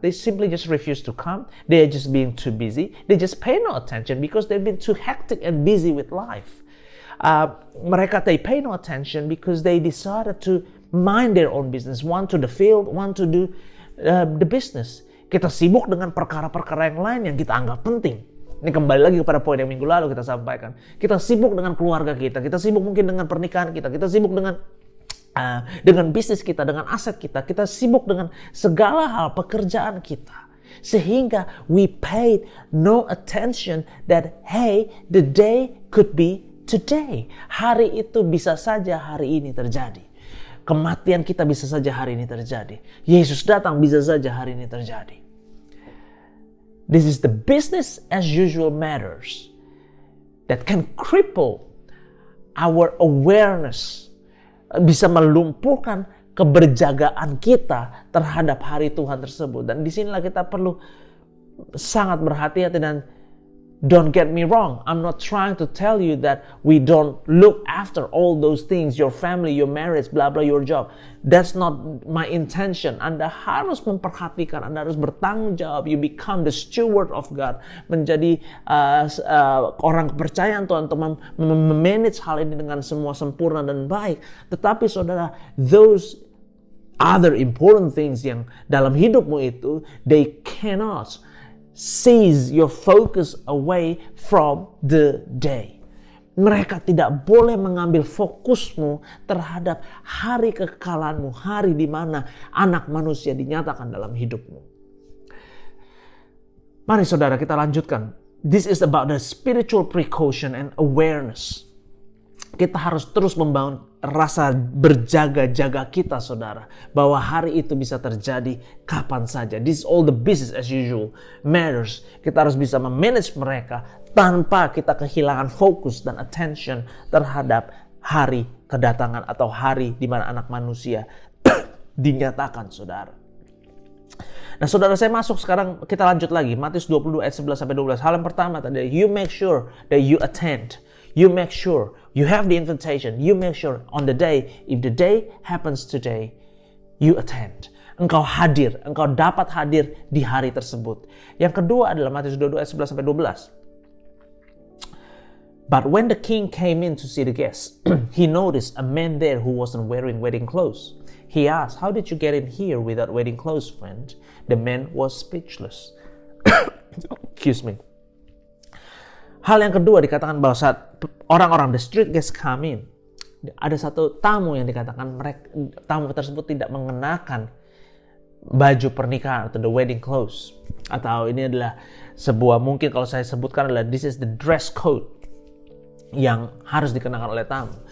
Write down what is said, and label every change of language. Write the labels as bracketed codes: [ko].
[en] They simply just refuse to come. They are just being too busy. They just pay no attention because they've been too hectic and busy with life. [id] mereka [en] they pay no attention because they decided to mind their own business, one to the field, one to do the business. [id] Kita sibuk dengan perkara-perkara yang lain yang kita anggap penting. Ini kembali lagi kepada poin yang minggu lalu kita sampaikan. Kita sibuk dengan keluarga kita sibuk mungkin dengan pernikahan kita sibuk dengan bisnis kita, dengan aset kita sibuk dengan segala hal pekerjaan kita. Sehingga [en] we paid no attention that hey, the day could be today. [id] Hari itu bisa saja hari ini terjadi. Kematian kita bisa saja hari ini terjadi. Yesus datang bisa saja hari ini terjadi. [en] This is the business as usual matters that can cripple our awareness. [id] Bisa melumpuhkan keberjagaan kita terhadap hari Tuhan tersebut. Dan disinilah kita perlu sangat berhati-hati dan [en] don't get me wrong, I'm not trying to tell you that we don't look after all those things, your family, your marriage, blah blah, your job. That's not my intention. [id] Anda harus memperhatikan, Anda harus bertanggung jawab. [en] You become the steward of God, [id] menjadi orang kepercayaan Tuhan untuk memanage hal ini dengan semua sempurna dan baik. Tetapi saudara, [en] those other important things [id] yang dalam hidupmu itu, [en] they cannot seize your focus away from the day. [id] Mereka tidak boleh mengambil fokusmu terhadap hari kekekalanmu, hari di mana anak manusia dinyatakan dalam hidupmu. Mari saudara kita lanjutkan. [en] This is about the spiritual precaution and awareness. [id] Kita harus terus membangun rasa berjaga-jaga kita saudara. Bahwa hari itu bisa terjadi kapan saja. [en] This is all the business as usual matters. [id] Kita harus bisa memanage mereka tanpa kita kehilangan fokus dan attention terhadap hari kedatangan atau hari di mana anak manusia dinyatakan saudara. Nah saudara, saya masuk sekarang, kita lanjut lagi. Matius 22 ayat 11-12. Hal yang pertama tadi, [en] you make sure that you attend. You make sure you have the invitation. You make sure on the day, if the day happens today, you attend. [id] Engkau hadir, engkau dapat hadir di hari tersebut. Yang kedua adalah Matius 22 ayat 11-12. [en] But when the king came in to see the guests, he noticed a man there who wasn't wearing wedding clothes. He asked, how did you get in here without wedding clothes, friend? The man was speechless. Excuse me. [id] Hal yang kedua dikatakan bahwa saat orang-orang [en] the street guests come in, [id] ada satu tamu yang dikatakan tamu tersebut tidak mengenakan baju pernikahan atau [en] the wedding clothes. [id] Atau ini adalah sebuah, mungkin kalau saya sebutkan adalah [en] this is the dress code [id] yang harus dikenakan oleh tamu.